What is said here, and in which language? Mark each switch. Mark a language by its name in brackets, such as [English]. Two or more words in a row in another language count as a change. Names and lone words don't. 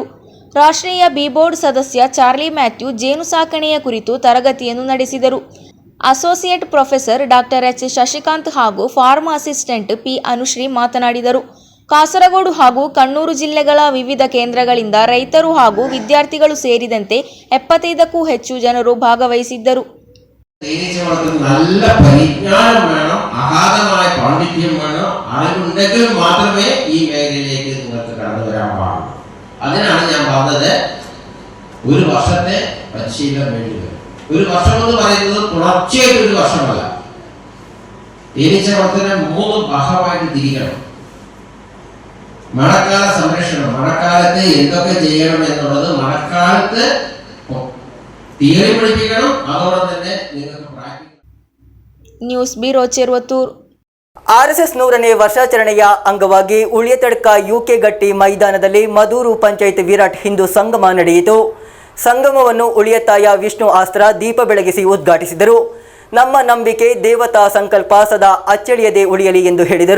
[Kannada] ರಾಷ್ಟ್ರೀಯ ಬಿ ಬೋರ್ಡ್ ಸದಸ್ಯ ಚಾರ್ಲಿ ಮ್ಯಾಥ್ಯೂ ಜೇನು ಸಾಕಣೆಯ ಕುರಿತು ತರಗತಿಯನ್ನು ನಡೆಸಿದರು. ಅಸೋಸಿಯೇಟ್ ಪ್ರೊಫೆಸರ್ ಡಾಕ್ಟರ್ ಎಚ್ ಶಶಿಕಾಂತ್ ಹಾಗೂ ಫಾರ್ಮ್ ಅಸಿಸ್ಟೆಂಟ್ ಪಿ ಅನುಶ್ರೀ ಮಾತನಾಡಿದರು. ಕಾಸರಗೋಡು ಹಾಗೂ ಕಣ್ಣೂರು ಜಿಲ್ಲೆಗಳ ವಿವಿಧ ಕೇಂದ್ರಗಳಿಂದ ರೈತರು ಹಾಗೂ ವಿದ್ಯಾರ್ಥಿಗಳು ಸೇರಿದಂತೆ 75ಕ್ಕೂ ಹೆಚ್ಚು ಜನರು ഭാഗവഹിಸಿದ್ದರು. [Malayalam] തേനീച്ച വളർത്തൽ നല്ല പരിജ്ഞാനം വേണം, അഗാധമായ പാണ്ഡിത്യം വേണം. അറിവുണ്ടെങ്കിൽ മാത്രമേ ഈ മേഖലയിലേക്ക് നിങ്ങൾക്ക് കടന്നു വരാൻ പാടുള്ളൂ. അതിനാണ് ഞാൻ പറഞ്ഞത് ഒരു വർഷത്തെ പരിശീലനം വേണ്ടി വരും. ഒരു വർഷം എന്ന് പറയുന്നത് തുടർച്ചയായിട്ട് ഒരു വർഷമല്ല. തേനീച്ച വളർത്തലിനെ 3 ഭാഗമായിട്ട് തിരിക്കണം. മഴക്കാല സംരക്ഷണം, മഴക്കാലത്ത് എന്തൊക്കെ ചെയ്യണം എന്നുള്ളത് മഴക്കാലത്ത് തിയറി പഠിപ്പിക്കണം. അതോടൊപ്പം തന്നെ നിങ്ങൾക്ക് പ്രാക്ടിക്കൽ. [Kannada] ನ್ಯೂಸ್ ಬ್ಯೂರೋ ಚೆರುವತ್ತೂರು. RSS 100ನೇ ವರ್ಷಾಚರಣೆಯ ಅಂಗವಾಗಿ ಉಳಿಯತಡ್ಕ ಯುಕೆ ಗಟ್ಟಿ ಮೈದಾನದಲ್ಲಿ ಮದೂರು ಪಂಚಾಯತ್ ವಿರಾಟ್ ಹಿಂದೂ ಸಂಗಮ ನಡೆಯಿತು. ಸಂಗಮವನ್ನು ಉಳಿಯತಾಯ ವಿಷ್ಣು ಆಸ್ತ್ರ ದೀಪ ಬೆಳಗಿಸಿ ಉದ್ಘಾಟಿಸಿದರು. ನಮ್ಮ ನಂಬಿಕೆ ದೇವತಾ ಸಂಕಲ್ಪ ಸದಾ ಅಚ್ಚಳಿಯದೆ ಉಳಿಯಲಿ ಎಂದು ಹೇಳಿದರು.